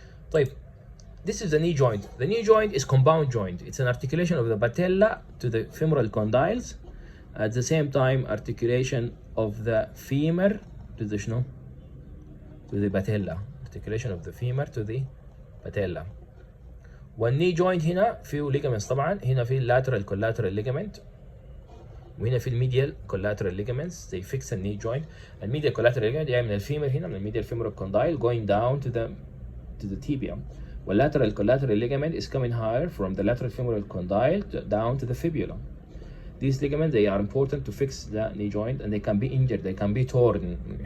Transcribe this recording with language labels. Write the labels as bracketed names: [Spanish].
[Arabic] طيب, [English] this is the knee joint. The knee joint is compound joint. It's an articulation of the patella to the femoral condyles. At the same time, articulation of the femur to the to the patella. Articulation of the femur to the patella. [Arabic] وال [English] knee joint [Arabic] هنا فيه ligaments طبعا. هنا فيه [English] lateral collateral ligament. [Arabic] وهنا في الميديال [English] collateral ligaments. They fix the knee joint. الميديال collateral ligament [Arabic] جاي من الفيمر هنا, من الميديال [English] femoral condyle going down to the tibia. [Arabic] والlateral [English] collateral ligament is coming higher from the lateral femoral condyle down to the fibula. These ligaments, they are important to fix the knee joint, and they can be injured, they can be torn.